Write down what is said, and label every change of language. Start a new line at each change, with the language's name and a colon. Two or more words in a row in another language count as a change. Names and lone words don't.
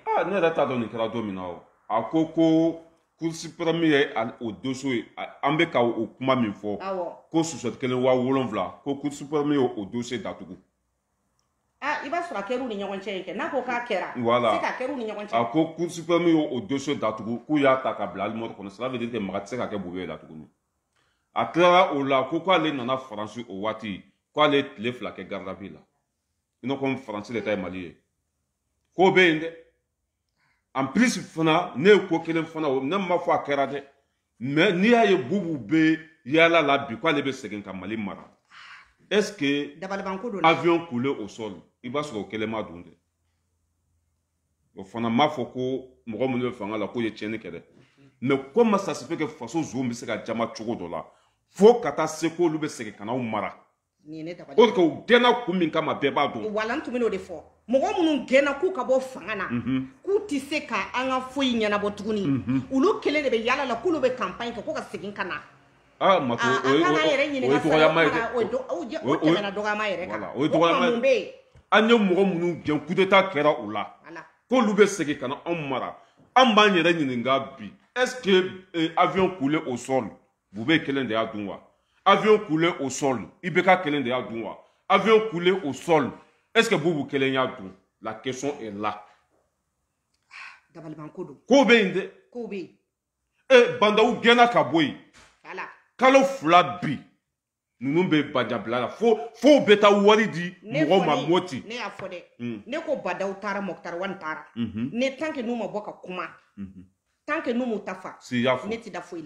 Bambara: ne yɛrɛ t'a dɔn nin kɛra don min na o a ko
French: Cour suprême
Bambara: ye o dossier ye an bɛ ka o kuma min fɔ ko susɛti kelen 7000 ko
French: Cour suprême
Bambara: ye o dossier datugu i b'a sɔrɔ a kɛra u ni ɲɔgɔn cɛ ye n'a ko k'a kɛra voilà se ka kɛra u ni ɲɔgɔn cɛ a ko
French: Cour suprême
Bambara: ye o dossier datugu k'u y'a ta ka bila alimɔri kɔnɔ
French: cela veut dire que
Bambara: maga tɛ se ka kɛ Bube ye la tuguni a tilara o la ko k'ale nana Faransi o waati k'ale tile 2 kɛ
French: garde à vue
Bambara: la i n'a fɔ Faransi de ta ye Mali ye k'o bɛ yen dɛ
French: en plus
Bambara: fana ne ye ko kelen fana o ne ma fɔ a kɛra dɛ mais n'i y'a ye Bubu bɛ yala la bi k'ale bɛ segin ka Mali mara
French: est-ce que avion coulé au sol
Bambara: i b'a sɔrɔ o kelen ma dun dɛ o fana m'a fɔ ko mɔgɔ minnu bɛ fanga la k'o ye tiɲɛni kɛ dɛ
French: mais comment ça se fait que
Bambara: faso zon bɛ se ka jama cogo dɔ la fo ka taa se k'olu bɛ segin ka n'aw mara o de ka u gɛnna kun min kama bɛɛ b'a dɔn wala n tun bɛ n'o de fɔ mɔgɔ minnu gɛnna k'u ka bɔ fanga na k'u tɛ se ka an ka foyi ɲɛnabɔ tuguni olu kelen de bɛ yala la k'olu bɛ campagne kɛ ko ka segin ka na Matu o ye dɔgɔyama ye dɛ o tɛmɛna dɔgɔyama yɛrɛ kan o ye dɔgɔyama ye an ye mɔgɔ minnu gɛn
French: coup d'état
Bambara: kɛra u la k'olu bɛ segin ka na anw mara an b'an yɛrɛ ɲininka bi
French: est-ce que avion coulé au sol
Bambara: Bube kelen de y'a dun wa
French: avion coulé au sol
Bambara: IBK kelen de y'a dun wa
French: avion coulé au sol est-ce que
Bambara: Bubu kelen y'a dun
French: la question est là
Bambara: dabalibanko don ko bɛ yen dɛ ko bɛ yen bandaw gɛnna ka bɔ yen kalo 2 bi ninnu bɛ bajabila la fo bɛ taa wari di mɔgɔw ma Moti ne y'a fɔ dɛ ne ko badaw taara Mɔkutari Wani taara ne
French: tant que
Bambara: n'u ma bɔ ka kuma
French: tant que
Bambara: n'u m'u ta fa ne tɛ da foyi la